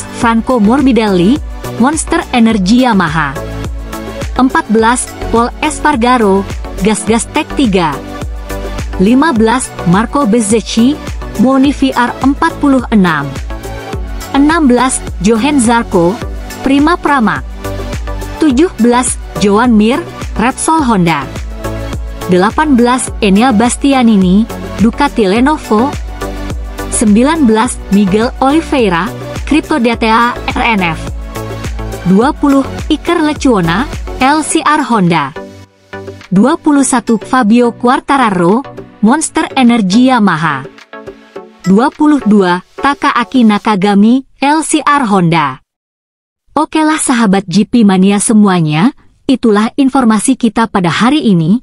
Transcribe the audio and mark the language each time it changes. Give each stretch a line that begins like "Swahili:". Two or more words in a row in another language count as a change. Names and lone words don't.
Indonesian: Franco Morbidelli, Monster Energy Yamaha. 14. Paul Espargaro, Gas Tech 3. 15. Marco Bezzecchi, Moni VR46. 16. Johan Zarco, Prima Pramac. 17. Joan Mir, Repsol Honda. 18. Enea Bastianini, Ducati Lenovo. 19. Miguel Oliveira, Crypto DTA RNF. 20. Iker Lecuona, LCR Honda. 21. Fabio Quartararo, Monster Energy Yamaha. 22. Takaaki Nakagami, LCR Honda. Oke lah sahabat GP Mania semuanya, itulah informasi kita pada hari ini.